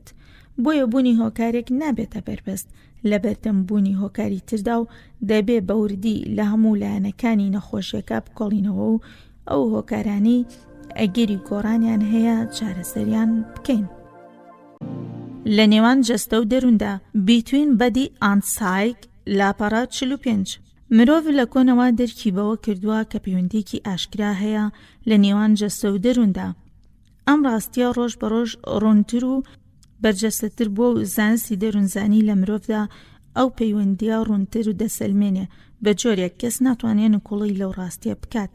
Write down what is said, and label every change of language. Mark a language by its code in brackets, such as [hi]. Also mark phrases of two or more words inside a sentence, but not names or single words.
[ckb] بۆیە بوونی هۆکارێک نابێتە بەربەست لە بەردەمبوونی هۆکاری تردا و دەبێ بەوردی لە هەموو لایەنەکانی نەخۆشیەکە بکۆڵینەوە و ئەو هۆکارانی ئەگەری گۆڕانیان هەیە چارەسەریان بکەین. لە نێوان جەستە و دەرووندا [en] between body and psyche [ckb] لاپەڕە 45 مرۆڤ لە کۆنەوە دەرکی بەوە کردووە کە پەیوەندیکی ئاشکرا هەیە لە نێوان جەستە و دەرووندا. ئەم ڕاستیە ڕۆژ بە ڕۆژ ڕوونتر و بەرجەستەتر بووە و زانستی دەروونزانی لە مرۆڤدا ئەو پەیوەندیە ڕوونتر و دەسەلمێنێ بە جۆرێک کەس ناتوانێت نکوڵی لەو ڕاستیە بکات.